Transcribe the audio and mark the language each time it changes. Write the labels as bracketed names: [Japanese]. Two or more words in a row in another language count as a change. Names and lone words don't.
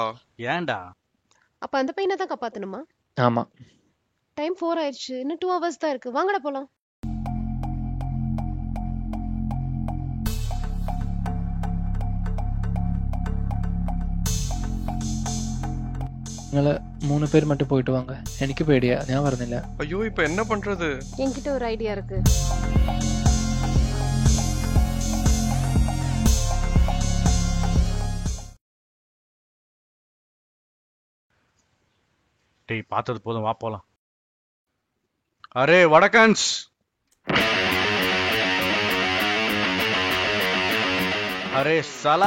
[Tamil] ஏன்டா? அப்ப அந்த பையனை தான் காப்பாத்தணுமா? ஆமா. டைம் 4 ஆயிடுச்சு, இன்னும் 2 hours தான் இருக்கு. வாங்கடா போலாம். [Malayalam] നിങ്ങള് 3 പേര് [Tamil] மட்டும் போயிட்டு வாங்க. [Malayalam] എനിക്ക് പേടിയാ, ഞാൻ പറഞ്ഞില്ല. [Tamil] ஐயோ, இப்ப என்ன பண்றது? என்கிட்ட ஒரு ஐடியா இருக்கு. டேய், பார்த்தது போதும், வா போலாம். [Hindi] अरे वडक्कन्स, अरे साला,